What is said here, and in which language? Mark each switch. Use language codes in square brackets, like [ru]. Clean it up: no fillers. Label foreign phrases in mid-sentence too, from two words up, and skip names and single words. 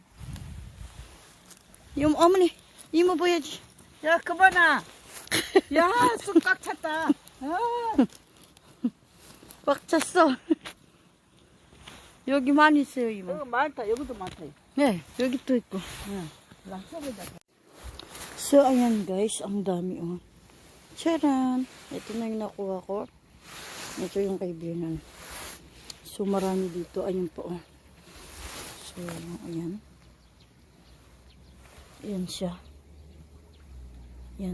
[ko] 이모, 어머니, 이모 보여야지. 야, 그만아. 야, 쑥 꽉 찼다. 아, 꽉 찼어. 여기 많이 있어요, 이모. 여기 많다. 여기도 많다. 네, 여기 또 있고. 응. 나 쑥에다. [tl] So, ayan guys, ang dami oh. Charan! Ito na yung nakuha ko. Ito yung kaibigan. So, marami dito. Ayan po oh. So, ayan. Ayan siya. Ayan.